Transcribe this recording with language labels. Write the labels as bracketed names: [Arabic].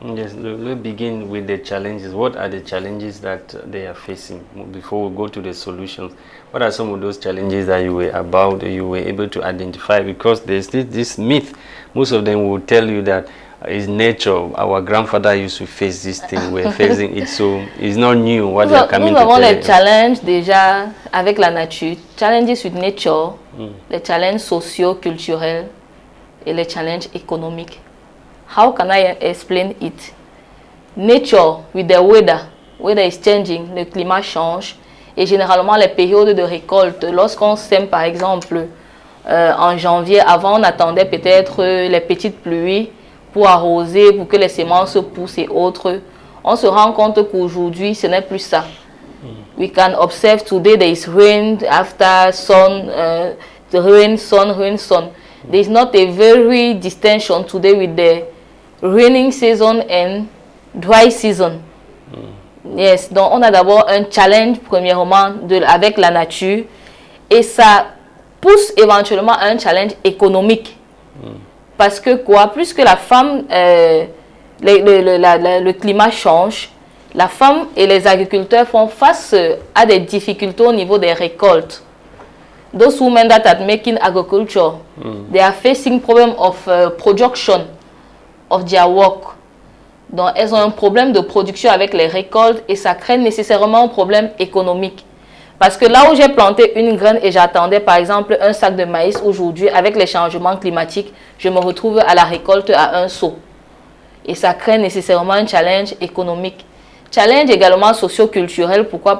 [English] Yes, let's begin with the challenges. What are the challenges that they are facing before we go to the solutions? What are some of those challenges that you were able to identify? Because there's this myth most of them will tell you that it's nature. Our grandfather used to face this thing. We're facing it, so it's not new what they are coming to tell [French] nous avons les [English] us. [French] challenges déjà avec la nature, [English] challenges with nature, [French] les challenges sociaux, culturels et les challenges économiques. [English] How can I explain it? Nature with the weather is changing, [French] le climat change et généralement les périodes de récolte, lorsqu'on sème par exemple en janvier, avant on attendait peut-être les petites pluies pour arroser, pour que les semences poussent et autres. On se rend compte qu'aujourd'hui, ce n'est plus ça. [English] We can observe today there is rain after sun, rain, sun. There is not a very distinction today with the raining season and dry season. [French] Yes, donc on a d'abord un challenge premièrement avec la nature et ça pousse éventuellement à un challenge économique. Parce que quoi, plus que la femme, le climat change, la femme et les agriculteurs font face à des difficultés au niveau des récoltes. [English] Those women that are making agriculture, they are facing problem of production of their work. [French] Donc elles ont un problème de production avec les récoltes et ça crée nécessairement un problème économique. Parce que là où j'ai planté une graine et j'attendais par exemple un sac de maïs, aujourd'hui avec les changements climatiques, je me retrouve à la récolte à un seau. Et ça crée nécessairement un challenge économique. Challenge également socio-culturel, pourquoi?